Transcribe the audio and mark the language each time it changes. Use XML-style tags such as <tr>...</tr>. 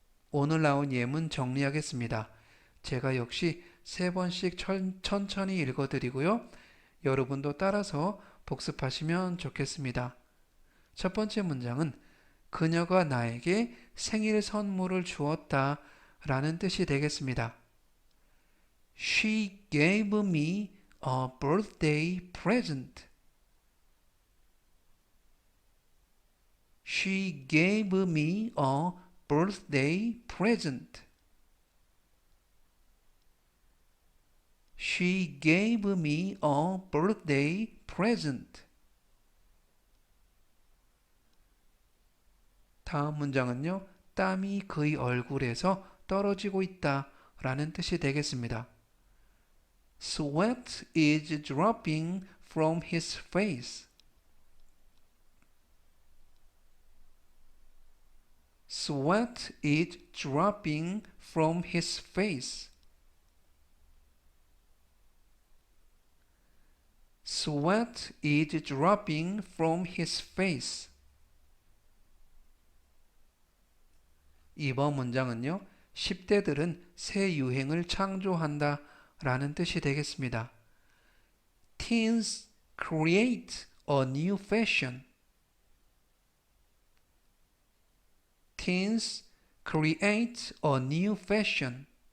<ko>오늘 나온 예문 정리하겠습니다. 제가 역시 3번씩 천천히 읽어드리고요. 여러분도 따라서 복습하시면 좋겠습니다. 첫 번째 문장은 그녀가 나에게 생일 선물을 주었다 라는 뜻이 되겠습니다.</ko> <en>She gave me a birthday present. She gave me a birthday present. She gave me a birthday present.</en> <ko>다음 문장은요. 땀이 그의 얼굴에서 떨어지고 있다 라는 뜻이 되겠습니다.</ko> <en>Sweat is dropping from his face. Sweat is dropping from his face. Sweat is dropping from his face.</en> <ko>2번 문장은요. 10대들은 새 유행을 창조한다 라는 뜻이 되겠습니다.</ko> <en>Teens create a new fashion. Teens create a new fashion.</en>